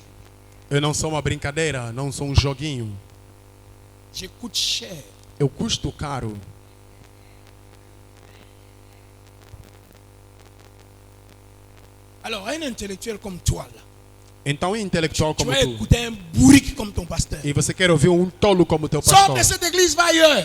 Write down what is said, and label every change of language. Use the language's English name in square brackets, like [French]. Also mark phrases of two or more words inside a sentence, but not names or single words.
[Portuguese] Eu não sou uma brincadeira, não sou um joguinho. [French] Je coûte cher. [Portuguese] Eu custo caro. [French] Alors, un intellectuel comme toi, là, [Portuguese] Então, um intelectual [French] tu [Portuguese] como [French] vas [Portuguese] tu, [French] écouter un bourrique comme ton pasteur. [Portuguese] e você quer ouvir um tolo como teu [French] Sors [Portuguese] pastor, [French] de cette église, va ailleurs.